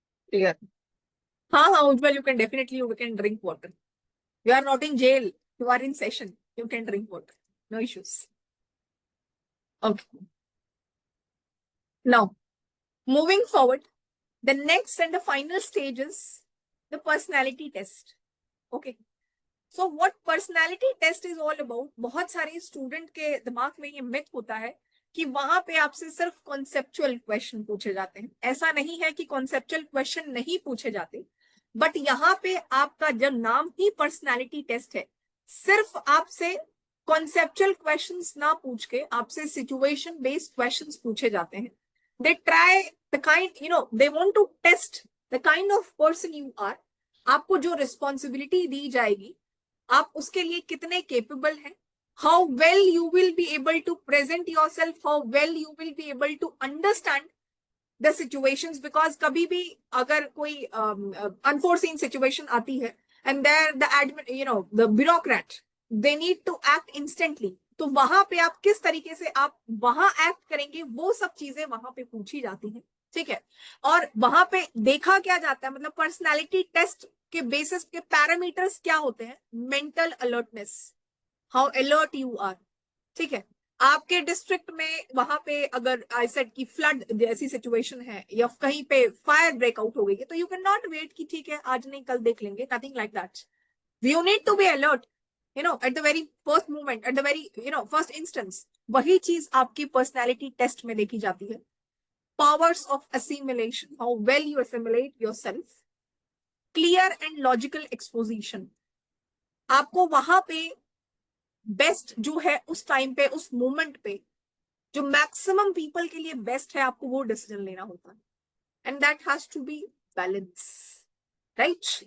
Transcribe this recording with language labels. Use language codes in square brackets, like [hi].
[en] Clear? हाँ हाँ Ujjwal, you can definitely, you can drink water. You are not in jail, you are in session, you can drink water, no issues. Okay. Now, moving forward, the next and the final stage is the personality test. Okay. So what personality test is all about? [hi] बहुत सारे student के दिमाग में ये myth होता है कि वहां पे आपसे सिर्फ कॉन्सेप्चुअल क्वेश्चन पूछे जाते हैं. ऐसा नहीं है कि कॉन्सेप्चुअल क्वेश्चन नहीं पूछे जाते, बट यहाँ पे आपका जो नाम ही पर्सनैलिटी टेस्ट है, सिर्फ आपसे कॉन्सेप्चुअल क्वेश्चंस ना पूछ के आपसे सिचुएशन बेस्ड क्वेश्चंस पूछे जाते हैं. [en] They try the kind, they want to test the kind of person you are. [hi] आपको जो रिस्पॉन्सिबिलिटी दी जाएगी, आप उसके लिए कितने केपेबल हैं, [en] how well you will be able to present yourself, how well you will be able to understand the situations. Because [hi] कभी भी अगर कोई [en] unforeseen situation [hi] आती है [en] and there the admin, the bureaucrat, they need to act instantly. [hi] तो वहां पे आप किस तरीके से आप वहां एक्ट करेंगे, वो सब चीजें वहां पे पूछी जाती हैं. ठीक है. और वहां पे देखा क्या जाता है, मतलब पर्सनालिटी टेस्ट के बेसिस के पैरामीटर्स क्या होते हैं? [en] Mental alertness, how alert you are. ठीक है. [hi] आपके डिस्ट्रिक्ट में वहां पे अगर आई सेड की फ्लड जैसी सिचुएशन है या कहीं पे फायर ब्रेकआउट हो गई है, तो [en] you can not wait [hi] कि ठीक है आज नहीं कल देख लेंगे. [en] Nothing like that. You need to be alert, at the very first moment, at the very, first instance. [hi] वही चीज आपकी पर्सनैलिटी टेस्ट में देखी जाती है. [en] Powers of assimilation, how well you assimilate yourself. [hi] Clear and logical exposition. आपको वहां पे बेस्ट जो है उस टाइम पे, उस मोमेंट पे जो मैक्सिमम पीपल के लिए बेस्ट है, आपको वो डिसीजन लेना होता है. [en] And that has to be balance, right.